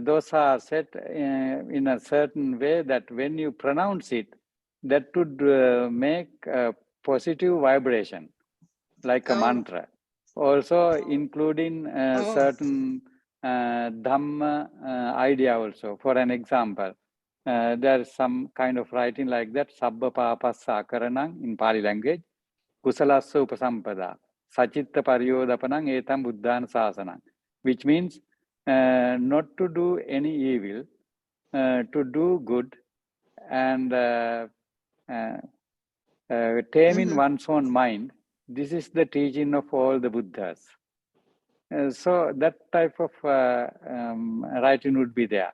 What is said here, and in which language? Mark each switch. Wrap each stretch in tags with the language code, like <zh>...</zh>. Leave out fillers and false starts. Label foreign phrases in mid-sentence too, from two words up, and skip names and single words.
<en>Those are set in a certain way that when you pronounce it, that would make a positive vibration, like a Oh. mantra. Also including Oh. certain Dhamma idea also. For an example, there's some kind of writing like that,</en> <pi>Sabba Papassa Akaranang</pi> <en>in Pali language,</en> <pi>Kusalassa upasampada, Sachitta Pariyodapanang etam Buddhana sasanang,</pi> <en>which means not to do any evil, to do good, and taming one's own mind. This is the teaching of all the Buddhas. So that type of writing would be there.</en>